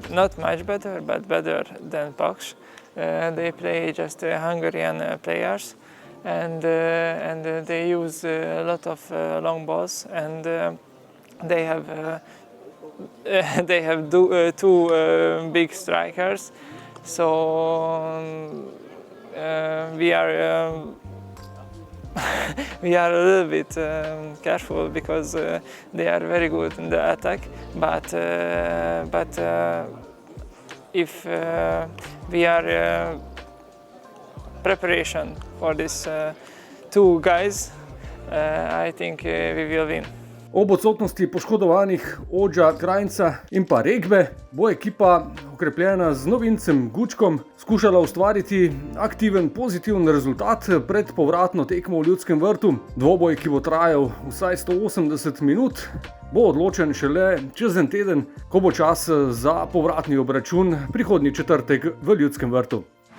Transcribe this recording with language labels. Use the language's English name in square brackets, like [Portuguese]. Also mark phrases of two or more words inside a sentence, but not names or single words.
[English] Not much better, but better than Pucks. They play just Hungarian players, and they use a lot of long balls, and they have two big strikers, so we are we are a little bit careful because they are very good in the attack, but if we are preparation for these two guys, I think we will win. [Slovenian] Ob odsotnosti poškodovanih Ođa, Krajnca in pa Regbe bo ekipa, okrepljena z novincem Gučkom, skušala ustvariti aktiven, pozitiven rezultat pred povratno tekmo v Ljudskem vrtu. Dvoboj, ki bo trajal vsaj 180 minut, bo odločen šele čez en teden, ko bo čas za povratni obračun prihodnji četrtek v Ljudskem vrtu.